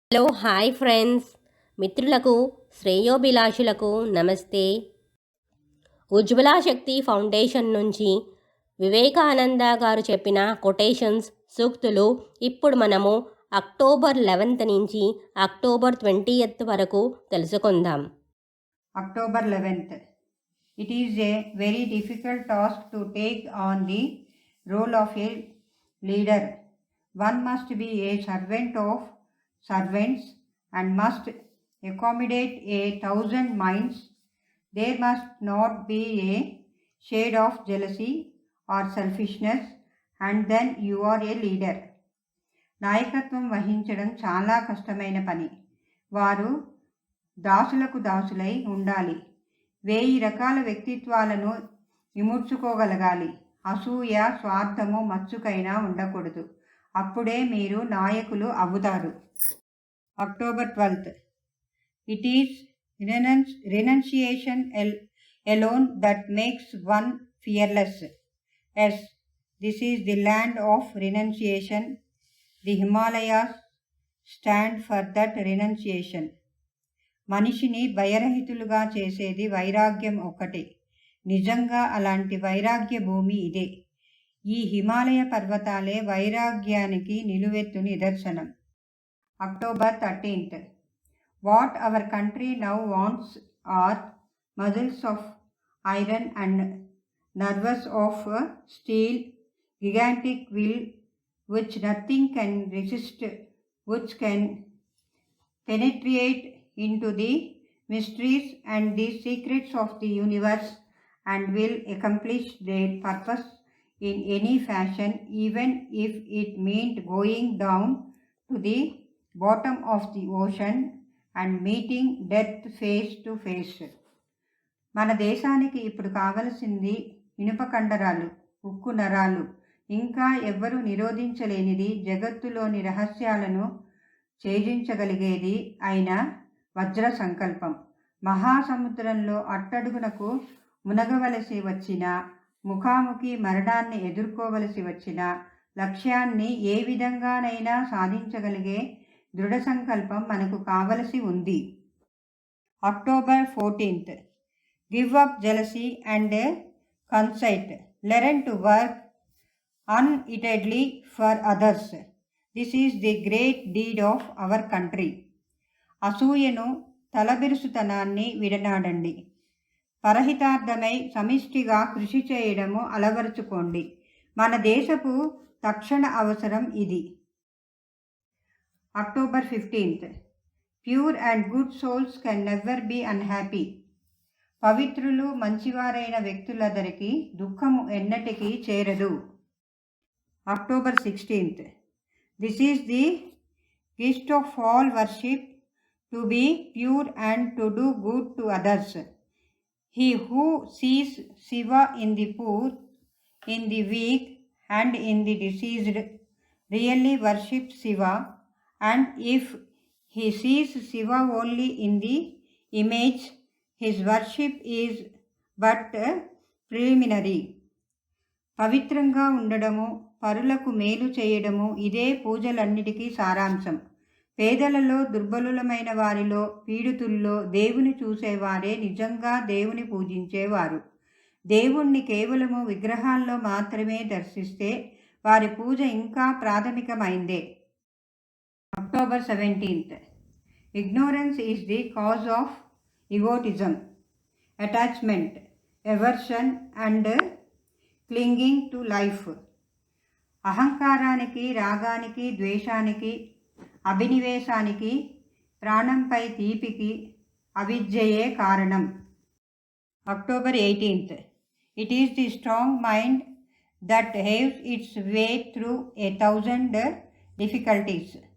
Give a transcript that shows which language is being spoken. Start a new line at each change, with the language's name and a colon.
Telugu: Hello hi friends, మిత్రులకు శ్రేయోభిలాషులకు నమస్తే. ఉజ్వల శక్తి foundation నుంచి వివేకానంద గారు చెప్పిన కొటేషన్స్ సూక్తులు ఇప్పుడు మనము అక్టోబర్ 11th నుంచి అక్టోబర్ 20th వరకు తెలుసుకుందాం. October 11th.
English: It is a very difficult task to take on the role of a leader. One must be a servant of servants and must accommodate 1,000 minds. There must not be a shade of jealousy or selfishness, and then you are a leader.
Telugu: నాయకత్వం వహించడం చాలా కష్టమైన పని. వారు దాసులకు దాసులై ఉండాలి. 1000 రకాల వ్యక్తిత్వాలను ఇముడ్చుకోగలగాలి. అసూయ, స్వార్థము మచ్చుకైనా ఉండకూడదు. అప్పుడే మీరు నాయకులు అవుతారు. October 12th.
English: It is renunciation alone that makes one fearless. Yes, this is the land of renunciation. The Himalayas stand for that renunciation.
Telugu: మనిషిని భయరహితులుగా చేసేది వైరాగ్యం ఒక్కటే. నిజంగా అలాంటి వైరాగ్య భూమి ఇదే. ఈ హిమాలయ పర్వతాలే వైరాగ్యానికి నిలువెత్తు నిదర్శనం. October 13th.
English: What our country now wants are muscles of iron and nerves of steel, gigantic will which nothing can resist, which can penetrate into the mysteries and the secrets of the universe and will accomplish their purpose in any fashion, even if it meant going down to the bottom of the ocean and meeting death face to face.
Telugu: మన దేశానికి ఇప్పుడు కావలసింది ఇనుప కండరాలు, ఉక్కు నరాలు, ఇంకా ఎవ్వరూ నిరోధించలేనిది, జగత్తులోని రహస్యాలను ఛేదించగలిగేది అయిన వజ్ర సంకల్పం. మహాసముద్రంలో అట్టడుగునకు మునగవలసి వచ్చినా, ముఖాముఖి మరణాన్ని ఎదుర్కోవలసి వచ్చినా, లక్ష్యాన్ని ఏ విధంగానైనా సాధించగలిగే దృఢ సంకల్పం మనకు కావలసి ఉంది.
English: October 14th. Give up jealousy and conceit. Learn to work unitedly for others. This is the great deed of our country.
Telugu: అసూయను, తలబిరుసుతనాన్ని విడనాడండి. పరహితార్థమై సమిష్టిగా కృషి చేయడము అలవరుచుకోండి. మన దేశపు తక్షణ అవసరం ఇది. October 15th.
English: Pure and good souls can never be unhappy.
Telugu: పవిత్రులు, మంచివారైన వ్యక్తులందరికీ దుఃఖము ఎన్నటికీ చేరదు. October 16th.
English: This is the gift of all worship, to be pure and to do good to others. He who sees Shiva in the poor, in the weak and in the diseased really worships Shiva, and if he sees Shiva only in the image, his worship is but preliminary.
Telugu: పవిత్రంగా ఉండడము, పరులకు మేలు చేయడము, ఇదే పూజలన్నిటికీ సారాంశం. పేదలలో, దుర్బలులమైన వారిలో, పీడితుల్లో దేవుని చూసేవారే నిజంగా దేవుని పూజించేవారు. దేవుణ్ణి కేవలము విగ్రహాల్లో మాత్రమే దర్శిస్తే వారి పూజ ఇంకా ప్రాథమికమైందే. October 17th.
English: Ignorance is the cause of egotism, attachment, aversion and clinging to life.
Telugu: అహంకారానికి, రాగానికి, ద్వేషానికి, అభినివేశానికి, ప్రాణంపై తీపికి అవిద్యయే కారణం. October 18th.
English: It is the strong mind that haves its way through 1,000 difficulties.